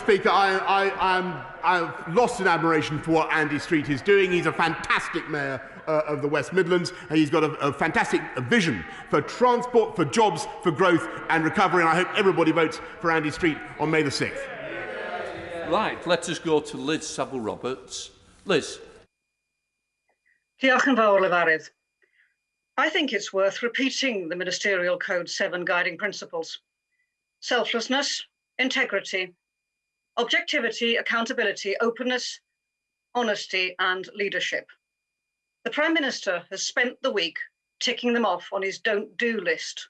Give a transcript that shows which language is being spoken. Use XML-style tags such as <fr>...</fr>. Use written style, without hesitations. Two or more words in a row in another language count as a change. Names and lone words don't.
<en>Speaker, I'm lost in admiration for what Andy Street is doing. He's a fantastic mayor of the West Midlands, and he's got a fantastic vision for transport, for jobs, for growth and recovery, and I hope everybody votes for Andy Street on May the 6th. Right, let us go to Liz Saville-Roberts. Liz.</en> <cy>Diolch yn fawr, Lefarydd.</cy> <en>I think it's worth repeating the Ministerial Code 7 guiding principles. Selflessness, integrity, objectivity, accountability, openness, honesty and leadership. The Prime Minister has spent the week ticking them off on his don't do list.</en>